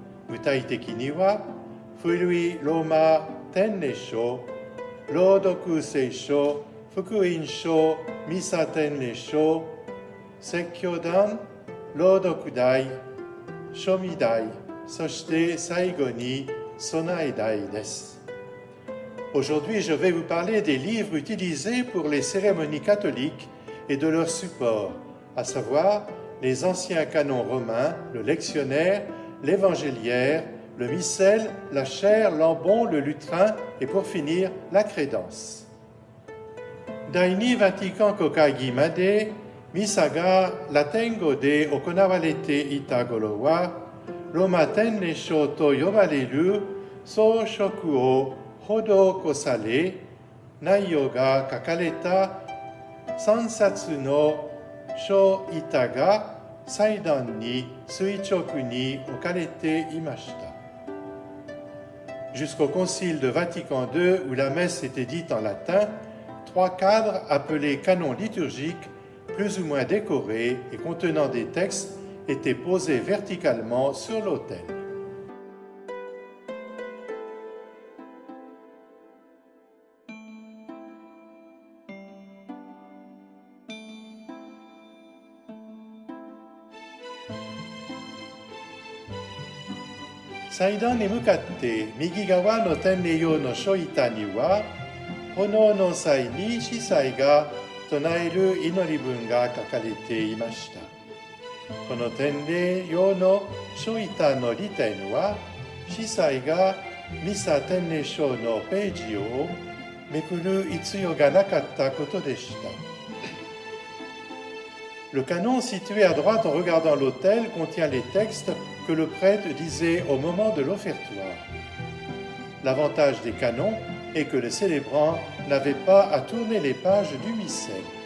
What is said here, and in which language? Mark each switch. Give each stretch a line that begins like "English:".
Japanese: 具体的には、古いローマ典礼書、朗読聖書、福音書、ミサ典礼書、説教壇、朗読台、書味台、そして最後に備え台です。
French: Aujourd'hui, je vais vous parler des livres utilisés pour les cérémonies catholiques et de leur support, à savoir les anciens canons romains, le lectionnaire, l'évangéliaire, le missel, la chaire, l'ambon, le lutrin et pour finir, la crédence.
Japanese: 第2バティカン国会議までミサがラテン語で行われていた頃は、ローマ典礼書と呼ばれる装飾を施され、内容が書かれた3冊の書板が祭壇に垂直に置かれていました。
French: Jusqu'au Concile de Vatican II, où la messe était dite en latin, 3 cadres appelés canons liturgiques, plus ou moins décorés et contenant des textes, étaient posés verticalement sur l'autel.
Japanese: 祭壇に向かって右側の典礼用の書板には、炎の際に司祭が唱える祈り文が書かれていました。この典礼用の書板の利点は、司祭がミサ典礼書のページをめくる必要がなかったことでした。
French: Le canon situé à droite en regardant l'autel contient les textes que le prêtre disait au moment de l'offertoire. L'avantage des canons est que le célébrant n'avait pas à tourner les pages du missel.